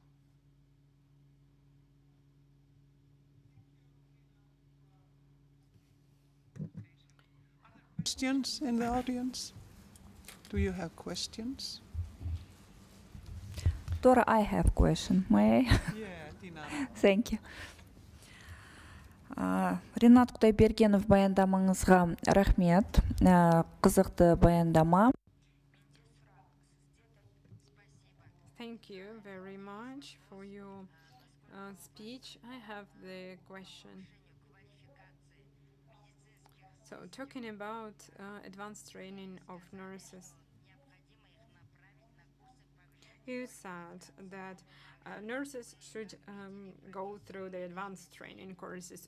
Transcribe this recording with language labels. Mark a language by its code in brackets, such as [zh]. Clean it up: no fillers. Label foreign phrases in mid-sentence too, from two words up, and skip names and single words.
[en] Questions in the audience? Do you have questions? Dora, I have question. May I? Yeah, Tina. Thank you. [kk] Ринат Құдайбергенов, баяндамаңызға рахмет. Қызықты баяндама. [en] Thank you very much for your speech. I have the question. So, talking about advanced training of nurses, you said that nurses should go through the advanced training courses.